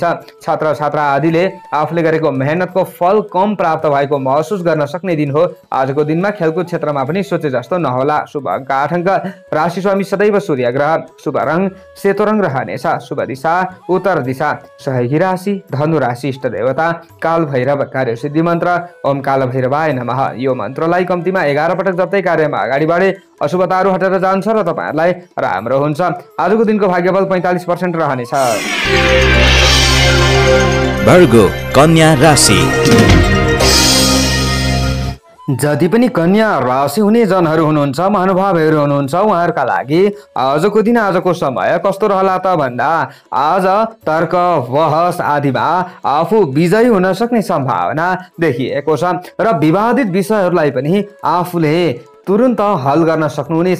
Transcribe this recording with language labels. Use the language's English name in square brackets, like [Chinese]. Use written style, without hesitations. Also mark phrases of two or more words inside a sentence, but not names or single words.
[Nepali] छात्र छात्रा आदिले आफूले गरेको मेहनतको फल कम प्राप्त भएको महसुस गर्न सक्ने दिन हो। आजको दिनमा खेलकुद क्षेत्रमा पनि सोचे जस्तो नहोला। शुभ अंक 8 अंक, राशि स्वामी सदैव सूर्य ग्रह, शुभ रंग सेतो रंग रहनेछ, शुभ दिशा उत्तर दिशा, सहयोगी राशि धनु राशि, इष्ट देवता काल भैरव, कार्य सिद्धि मन्त्र [Sanskrit] ओम काल भैरवाय नमः। [Nepali] यो मन्त्रलाई कम्तीमा 11 पटक जप्दै कार्यमा अगाडि बढे अशुभताहरू हटेर जान्छ र तपाईहरुलाई राम्रो हुन्छ। आजको दिनको भाग्यबल 45% रहनेछ। वर्गो कन्या राशि। जति पनि कन्या राशि हुने जनहरू हुनुहुन्छ, महानुभावहरू हुनुहुन्छ, उहाँहरूका लागि आजको दिन आजको समय कस्तो रहला त भन्दा आज तर्क बहस आदिमा आफू विजयी हुन सक्ने सम्भावना देखिएको छ र विवादित विषयहरूलाई पनि आफूले तुरुन्त हल गर्न सक्नुहुनेछ।